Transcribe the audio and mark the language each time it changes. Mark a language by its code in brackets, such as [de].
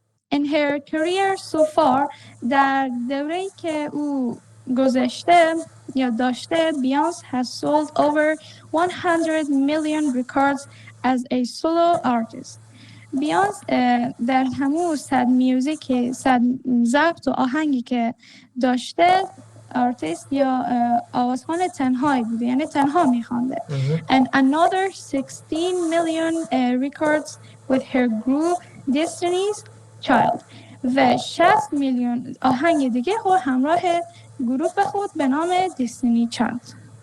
[en] In her career so far [fa] در دوره‌ای که او گذشته یا داشته [en] Beyoncé has sold over 100 million records as a solo artist. [fa] بیانس در همون 100 ضبط و آهنگی که داشته artist یا آوازخوان تنهایی بوده یعنی تنها میخوانده. [en] And another 16 million records with her group Destiny's Child [fa] و 60 میلیون آهنگ دیگه خود همراه گروه خود به نام Destiny Child.